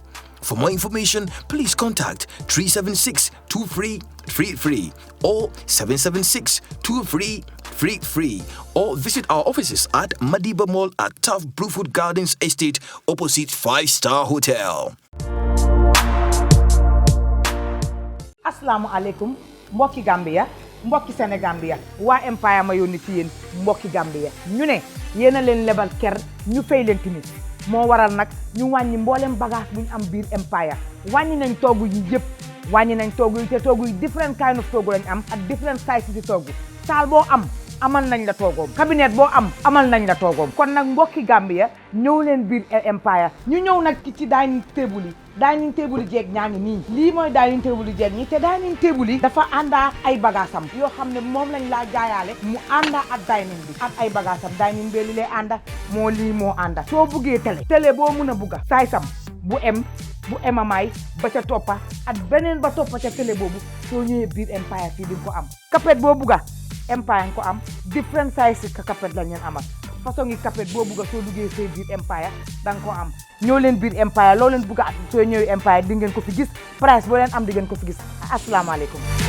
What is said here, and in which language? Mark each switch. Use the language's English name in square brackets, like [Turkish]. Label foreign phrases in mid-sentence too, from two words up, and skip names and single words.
[English] For more information, please contact 376-2333 or 776-2333 or visit our offices at Madiba Mall at Tough Bluefoot Gardens Estate opposite 5-Star Hotel. [Wolof] asalaamaaleykum mbokki Gambia mbokki Sénégambia waa Empire ma yónni ci yéen mbokki Gambia ñu ne yéen a leen lebal ker ñu fay leen tamit moo waral nag ñu wàññi mboolem bagage bu ñu am biir Empire wàññi nañ toogu yi yëpp wàññi nañ toogu yi te toogu yi [English] different kind of [Wolof] toogu lañ am ak [English] different size [Wolof] ci toogu saal boo am amal nañ la toogoom cabinet boo am amal nañ la toogoom kon nag mbokki Gambia ñëw leen biir Empire ñu ñëw nag ci [English] dining table [Wolof] yi [English] dining table [Wolof] yi jeeg ñaa ngi nii lii mooy [English] dining table [Wolof] yi jeeg ñi te [English] dining table [Wolof] yi dafa àndaa ay bagaasam yoo xam ne moom lañ laa jaayaale mu àndaa ak dining bi ak ay bagaasam dining bi li lay ànda moo lii moo ànda soo buggee télé boo mun a bugga saay sam bu bu emamaay ba ca toppa ak beneen ba toppa ca télé boobu soo ñëwee biir Empire fii di nga ko am kapet boo bugga Empire nga ko am [English] different size [Wolof] ka kapet lañ leen amal façon yi kapet boo bugga soo duggee fee biir Empire da nga ko am ñoo leen biir Empire loo leen bugga soo ñëwee Empire di ngeen ko fi gis price boo leen am di ngeen ko fi gis asalaamaaleykum